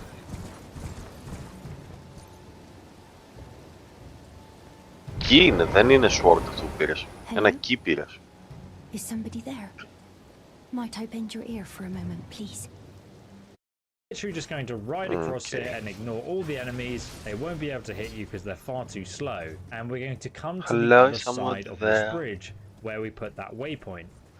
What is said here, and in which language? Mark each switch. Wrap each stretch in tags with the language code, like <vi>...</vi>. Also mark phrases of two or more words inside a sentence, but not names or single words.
<el>Κι είναι, δεν είναι sword αυτό που πήρες. Ένα κι πήρες.</el> <en>Is somebody there? Might I bend your ear for a moment, please? Literally just going to ride across it and ignore all the enemies. They won't be able to hit you because they're far too slow. And we're going to come to the other side of this bridge where we put that waypoint.</en>